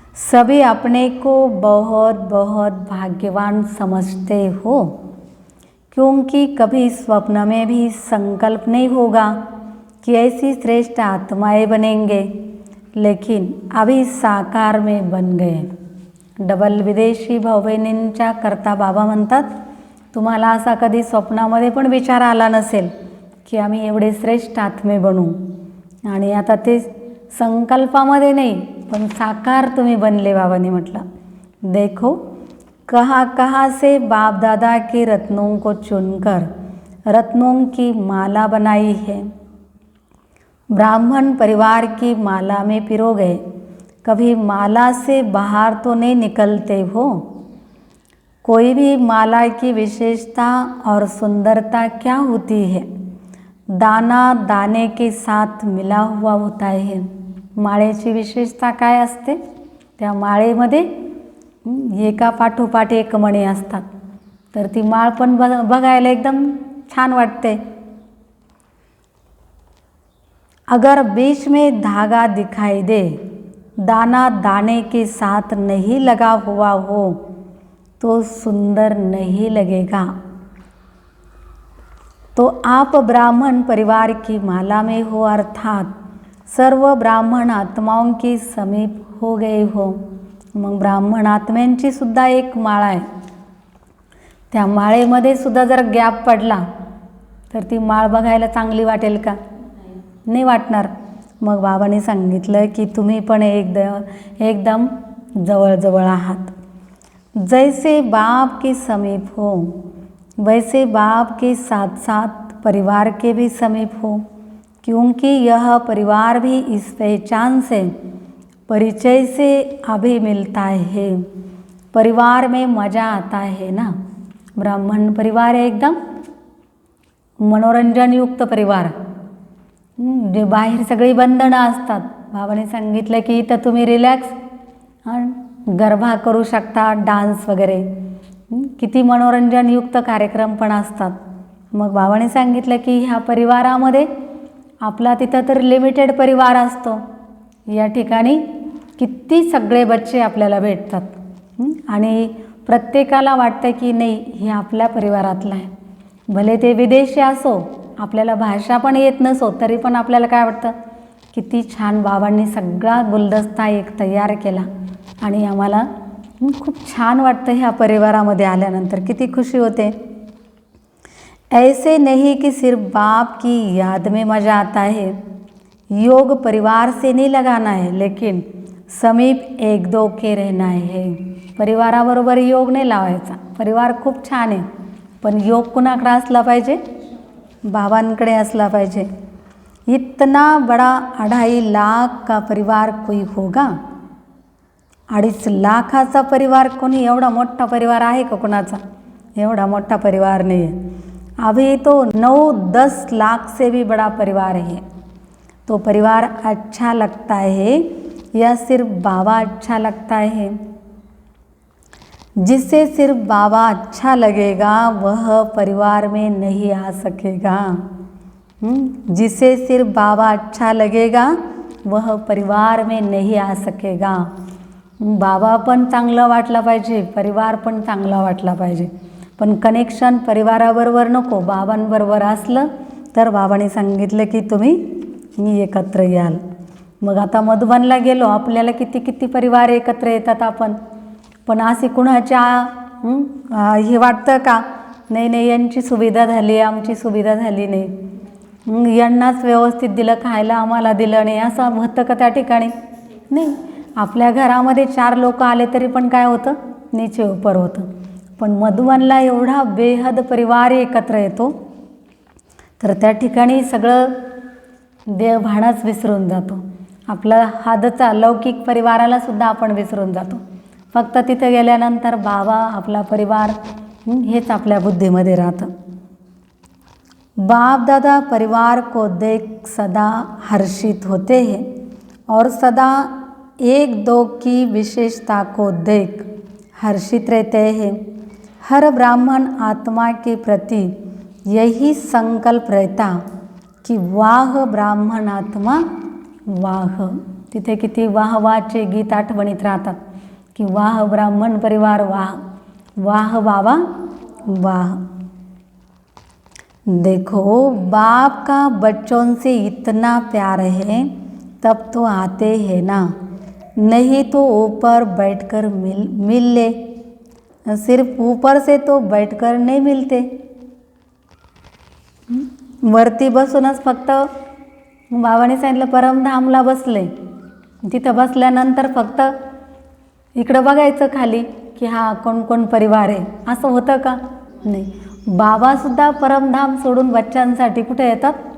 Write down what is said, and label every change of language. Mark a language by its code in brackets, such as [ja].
[hi] सभी अपने को बहुत बहुत भाग्यवान समझते हो, क्योंकि कभी स्वप्न में भी संकल्प नहीं होगा कि ऐसी श्रेष्ठ आत्माएं बनेंगे, लेकिन अभी साकार में बन गए। [mr] डबल विदेशी भाऊ बहिणींच्या करता बाबा म्हणतात तुम्हाला असा कधी स्वप्नामध्ये पण विचार आला नसेल की आम्ही एवढे श्रेष्ठ आत्मे बनू, आणि आता ते संकल्पामध्ये नाही पण साकार तुम्ही बनले. बाबांनी म्हटलं, [hi] देखो कहाँ कहाँ से बाप दादा के रत्नों को चुनकर रत्नों की माला बनाई है. ब्राह्मण परिवार की माला में पिरो गए, कभी माला से बाहर तो नहीं निकलते हो. कोई भी माला की विशेषता और सुंदरता क्या होती है? दाना दाने के साथ मिला हुआ होता है. [mr] माळेची विशेषता काय असते? त्या माळेमध्ये एका पाठोपाठ एक मणी असतात, तर ती माळ पण बघायला एकदम छान वाटते. [hi] अगर बीच में धागा दिखाई दे, दाना दाने के साथ नहीं लगा हुआ हो तो सुंदर नहीं लगेगा. तो आप ब्राह्मण परिवार की माला में हो, अर्थात सर्व ब्राह्मण आत्माओं के समीप हो गए हो. [mr] मग ब्राह्मण आत्म्यांची सुद्धा एक माळा आहे. त्या माळेमध्ये सुद्धा जर गॅप पडला तर ती माळ बघायला चांगली वाटेल का? नाही वाटणार. मग बाबांनी सांगितलं की तुम्ही पण एकदम जवळजवळ आहात. [hi] जैसे बाप के समीप हो वैसे बाप के साथ साथ परिवार के भी समीप हो, क्योंकि यह परिवार भी इस पहचान से परिचय से अभी मिलता है. परिवार में मजा आता है ना. ब्राह्मण परिवार है एकदम मनोरंजनयुक्त परिवार, [mr] जे बाहेर सगळी बंधनं असतात. बाबांनी सांगितलं की इथं तुम्ही रिलॅक्स गरबा करू शकता, डान्स वगैरे, किती मनोरंजनयुक्त कार्यक्रम पण असतात. मग बाबांनी सांगितलं की ह्या परिवारामध्ये आपला तिथं तर लिमिटेड परिवार असतो, या ठिकाणी किती सगळे बच्चे आपल्याला भेटतात, आणि प्रत्येकाला वाटतं की नाही हे आपल्या परिवारातलं आहे. भले ते विदेशी असो, आपल्याला भाषा पण येत नसो, तरी पण आपल्याला काय वाटतं, किती छान बाबांनी सगळा गुलदस्ता एक तयार केला आणि आम्हाला खूप छान वाटतं ह्या परिवारामध्ये आल्यानंतर, किती खुशी होते. [hi] ऐसे नहीं कि सिर्फ बाप की याद में मजा आता है. योग परिवार से नहीं लगाना है, लेकिन समीप एक दो के रहना है. [mr] परिवाराबरोबर योग नाही लावायचा. परिवार खूप छान आहे, पण योग कुणाकडे असला पाहिजे? बाबांकडे असला पाहिजे. [hi] इतना बड़ा 2.5 लाख का परिवार कोई होगा? [mr] 2.5 लाखाचा परिवार कोणी, एवढा मोठा परिवार आहे का कोणाचा? एवढा मोठा [hi] परिवार नहीं है. अभी तो 9-10 लाख से भी बड़ा परिवार है. तो परिवार अच्छा लगता है या सिर्फ बाबा अच्छा लगता है? जिससे सिर्फ बाबा अच्छा लगेगा वह परिवार में नहीं आ सकेगा. जिसे सिर्फ बाबा अच्छा लगेगा वह परिवार में नहीं आ सकेगा. [mr] बाबा पण चांगलं वाटला पाहिजे, परिवार पण चांगला वाटला पाहिजे, पण कनेक्शन परिवाराबरोबर नको, बाबांबरोबर असलं तर बाबांनी सांगितलं की तुम्ही एकत्र याल. मग आता मधुबनला गेलो, आपल्याला किती किती परिवार एकत्र येतात आपण, पण असे कुणाच्या हे वाटतं का नाही नाही यांची सुविधा झाली, आमची सुविधा झाली नाही, यांनाच व्यवस्थित दिलं खायला, आम्हाला दिलं नाही, असं होतं का त्या ठिकाणी? नाही. आपल्या घरामध्ये 4 लोक आले तरी पण काय होतं, [hi] नीचे उपर [mr] होतं. पण मधुबनला एवढा बेहद परिवार एकत्र येतो, तर त्या ठिकाणी सगळं देवभानच विसरून जातो. आपला हादचा लौकिक परिवाराला सुद्धा आपण विसरून जातो. फक्त तिथे गेल्यानंतर बाबा, आपला परिवार हेच आपल्या बुद्धीमध्ये राहतं. [hi] बाप दादा परिवार को देख सदा हर्षित होते हैं और सदा एक दो की विशेषता को देख हर्षित रहते हैं. हर ब्राह्मण आत्मा के प्रति यही संकल्प रहता की वाह ब्राह्मण आत्मा वाह. [mr] तिथे किती वाहवाचे गीत आठवणीत राहतात की वाह ब्राह्मण परिवार वाह, वाह बाबा वाह. [hi] देखो बाप का बच्चों से इतना प्यार है तब तो आते हैं ना, नहीं तो ऊपर बैठकर मिल ले. सिर्फ ऊपर से तो बैठकर नहीं मिलते. [mr] वरती बसूनच फक्त बाबाने सांगितलं परमधामला बसले. तिथं बसल्यानंतर फक्त इकडं बघायचं खाली की हा कोण कोण परिवार आहे असं होतं का? नाही. बाबासुद्धा परमधाम सोडून बच्चांसाठी कुठे येतात?